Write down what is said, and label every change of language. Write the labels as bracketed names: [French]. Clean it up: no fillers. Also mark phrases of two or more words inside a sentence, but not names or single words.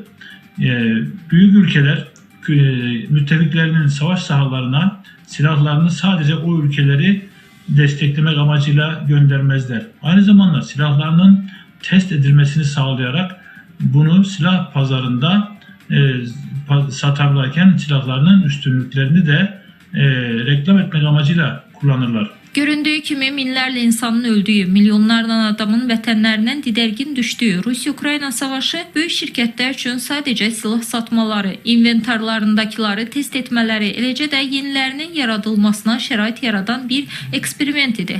[Turkish] Büyük ülkeler müttefiklerinin savaş sahalarına silahlarını sadece o ülkeleri desteklemek amacıyla göndermezler. Aynı zamanda silahlarının test edilmesini sağlayarak bunu silah pazarında satarlarken silahlarının üstünlüklerini de reklam etmek amacıyla kullanırlar. [Azerbaijani] Göründüyü kimi minlərlə insanın öldüyü, milyonlarla adamın vətənlərindən didərgin düşdüyü Rusiya-Ukrayna savaşı böyük şirkətlər üçün sadəcə silah satmaları, inventarlarındakıları test etmələri, eləcə də yenilərinin yaradılmasına şərait yaradan bir eksperiment idi.